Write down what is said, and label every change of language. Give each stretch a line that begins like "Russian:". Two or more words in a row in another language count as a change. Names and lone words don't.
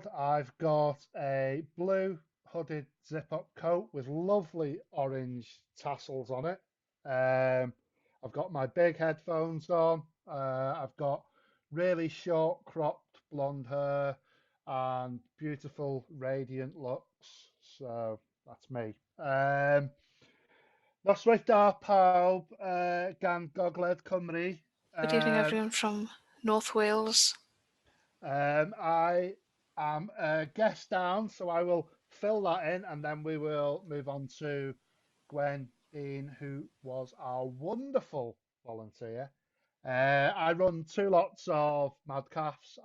English: I've got a blue hooded zip-up coat with lovely orange tassels on it. I've got my big headphones on. I've got really short cropped blonde hair and beautiful radiant looks. So that's me.
Welsh: Noswaith da pawb gan Gogledd Cymru.
English: Good evening, everyone from North Wales. I am a guest down, so I will fill that in and then we will move on to Gwen Dean, who was our wonderful volunteer. I run 2 lots of MaDCaffs.